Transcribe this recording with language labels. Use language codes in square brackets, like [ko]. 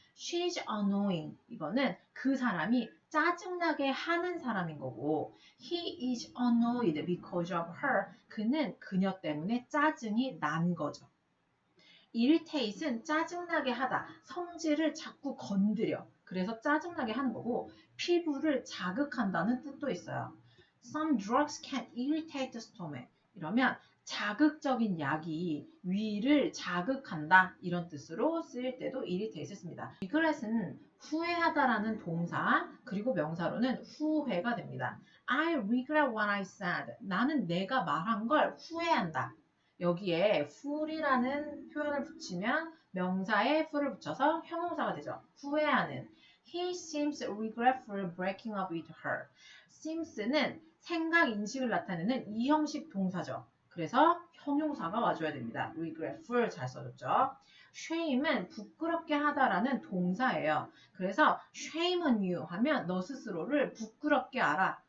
[en] She's annoying. [ko] 이거는 그 사람이 짜증나게 하는 사람인 거고 [en] He is annoyed because of her. [ko] 그는 그녀 때문에 짜증이 난 거죠. irritate은 짜증나게 하다, 성질을 자꾸 건드려. 그래서 짜증나게 하는 거고 피부를 자극한다는 뜻도 있어요. [en] Some drugs can irritate the stomach. [ko] 이러면 자극적인 약이 위를 자극한다 이런 뜻으로 쓰일 때도 irritate를 씁니다. regret은 후회하다라는 동사 그리고 명사로는 후회가 됩니다. [en] I regret what I said. [ko] 나는 내가 말한 걸 후회한다. 여기에 full이라는 표현을 붙이면 명사에 full을 붙여서 형용사가 되죠. 후회하는. [en] He seems regretful breaking up with her. [ko] seems는 생각, 인식을 나타내는 이형식 동사죠. 그래서 형용사가 와줘야 됩니다. regretful 잘 써줬죠. shame은 부끄럽게 하다라는 동사예요. 그래서 [en] shame on you [ko] 하면 너 스스로를 부끄럽게 알아.